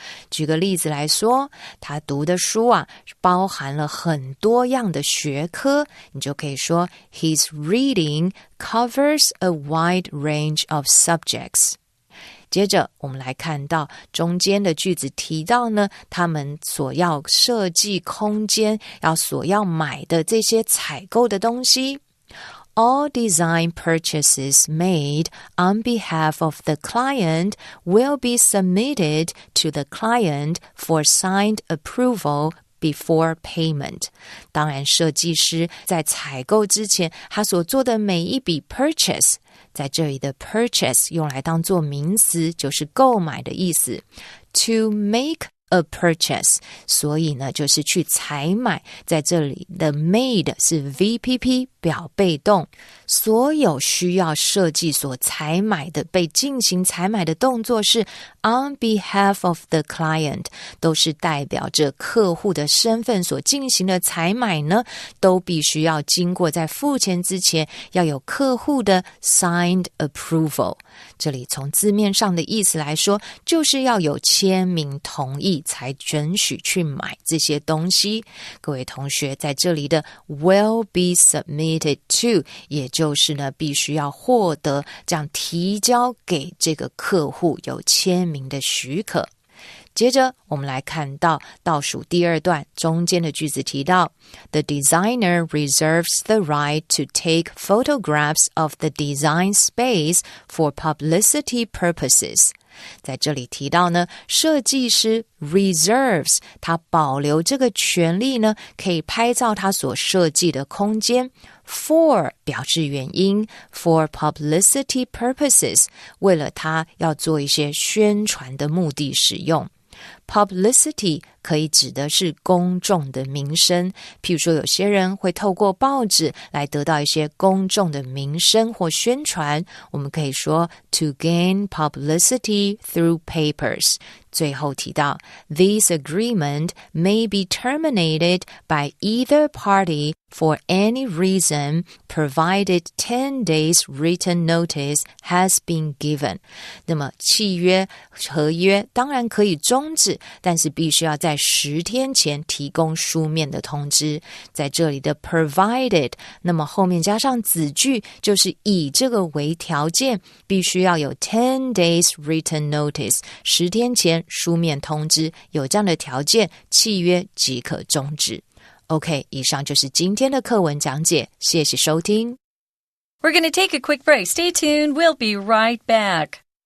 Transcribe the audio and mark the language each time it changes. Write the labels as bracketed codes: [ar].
[zh] 举个例子来说，他读的书啊包含了很多样的学科，你就可以说 [en] His reading covers a wide range of subjects。 [zh] 接着我们来看到中间的句子提到呢，他们所要设计空间所要买的这些采购的东西。 [en] All design purchases made on behalf of the client will be submitted to the client for signed approval before payment。 [zh] 当然设计师在采购之前他所做的每一笔 purchase， 在这里的 purchase 用来当作名词就是购买的意思。 [en] To make a purchase [zh] 所以呢就是去采买，在这里的 made 是 VPP 表被动，所有需要设计所采买的被进行采买的动作是 [en] on behalf of the client， [zh] 都是代表着客户的身份所进行的采买呢，都必须要经过在付钱之前要有客户的 [en] signed approval。 [zh] 这里从字面上的意思来说，就是要有签名同意才准许去买这些东西。各位同学，在这里的 [en] will be submitted to [zh] 也就是呢必须要获得这样提交给这个客户有签名的许可。接着我们来看到倒数第2段中间的句子提到 [en] The designer reserves the right to take photographs of the design space for publicity purposes。 [zh] 在这里提到呢，设计师 reserves 他保留这个权利呢，可以拍照他所设计的空间。 For 表示原因， [en] for publicity purposes [zh] 为了他要做一些宣传的目的使用。 Publicity 可以指的是公众的名声，譬如说有些人会透过报纸来得到一些公众的名声或宣传，我们可以说 [en] to gain publicity through papers， [zh] 最后提到 [en] This agreement may be terminated by either party for any reason provided 10 days written notice has been given. [zh] 那么契约合约当然可以终止，但是必须要在10天前提供书面的通知。在这里的 provided 那么后面加上子句，就是以这个为条件，必须要有 [en] 10 days written notice [zh] 10天前书面通知，有这样的条件，契约即可终止。 OK， 以上就是今天的课文讲解，谢谢收听。 [en] We're going to take a quick break. Stay tuned. We'll be right back.